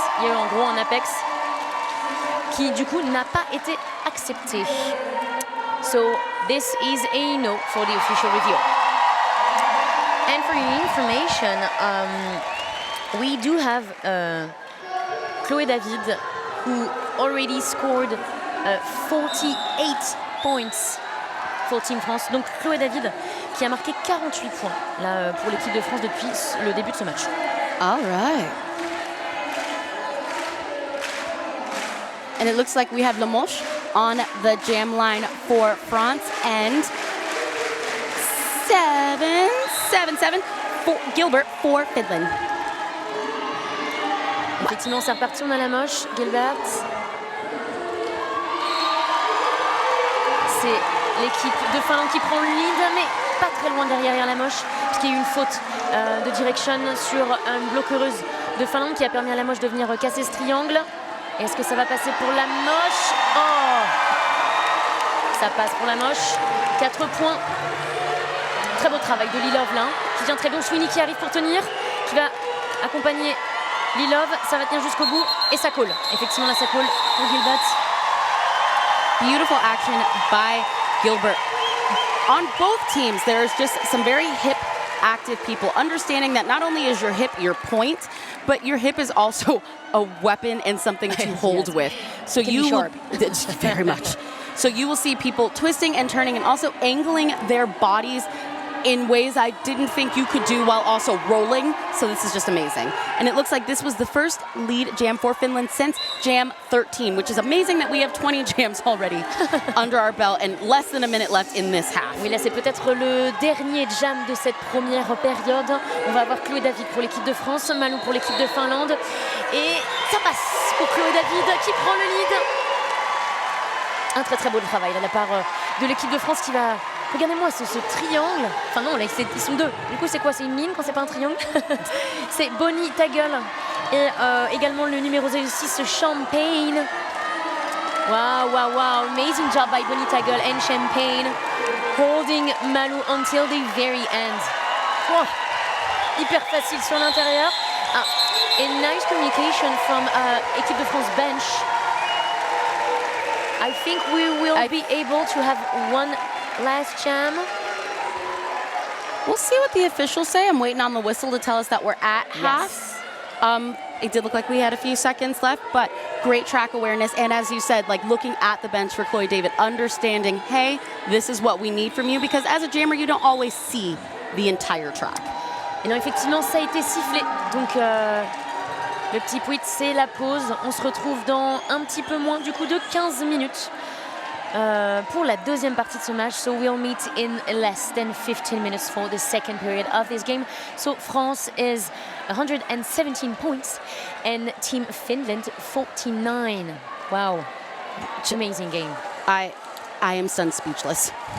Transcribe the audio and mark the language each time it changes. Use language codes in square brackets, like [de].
[fr] Il y a eu en gros un apex qui du coup n'a pas été accepté. [en] So this is a no for the official review. And for your information, we do have Chloé David, who already scored 48 points for Team France. [fr] Donc Chloé David, qui a marqué 48 points là, pour l'équipe de France depuis le début de ce match. [en] All right. And it looks like we have Lamoche on the jam line for France and 7-7 for Gilbert for Finland. [fr] Effectivement, c'est reparti, on a la moche, Gilbert. C'est l'équipe de Finlande qui prend le lead, mais pas très loin derrière la moche, puisqu'il y a eu une faute de direction sur une bloqueuse de Finlande qui a permis à la moche de venir casser ce triangle. Est-ce que ça va passer pour la moche? Oh! Ça passe pour la moche. 4 points. Très beau travail de Lilov là, qui vient très bon. Sweeney qui arrive pour tenir, qui va accompagner Lilov. Ça va tenir jusqu'au bout et ça colle. Effectivement, là, ça colle pour Gilbert. [en] Beautiful action by Gilbert. On both teams, there's just some very hip, active people, understanding that not only is your hip your point, but your hip is also a weapon and something to hold with. So you be sharp. Very much. So you will see people twisting and turning and also angling their bodies in ways I didn't think you could do while also rolling. So this is just amazing. And it looks like this was the first lead jam for Finland since Jam 13, which is amazing that we have 20 jams already under our belt and less than a minute left in this half. [fr] Oui, là c'est peut-être le dernier jam de cette première période. On va avoir Chloé David pour l'équipe de France, Malou pour l'équipe de Finlande. Et ça passe pour Chloé David qui prend le lead. Un très très beau travail de la part de l'équipe de France qui va Regardez-moi ce triangle. Enfin non, là, ils sont deux. Du coup, c'est quoi? C'est une ligne quand c'est pas un triangle? C'est Bonnie, ta gueule. Et également le numéro 06, Champagne. [en] Wow, wow, wow. Amazing job by Bonnie, ta gueule and Champagne. Holding Malou until the very end. Wow. [fr] Hyper facile sur l'intérieur. [en] Ah, a nice communication from Équipe de France bench. I think we will be able to have one last jam. We'll see what the officials say. I'm waiting on the whistle to tell us that we're at half. It did look like we had a few seconds left, but great track awareness. And as you said, like looking at the bench for Chloe David, understanding, hey, this is what we need from you, because as a jammer, you don't always see the entire track. [fr] Et non, effectivement, ça a été sifflé. Donc, le petit pouit, c'est la pause. On se retrouve dans un petit peu moins, du coup, de 15 minutes pour la deuxième partie de ce match. [en] So we'll meet in less than 15 minutes for the second period of this game. So France is 117 points and Team Finland 49. Wow, it's an amazing game. I am stunned speechless.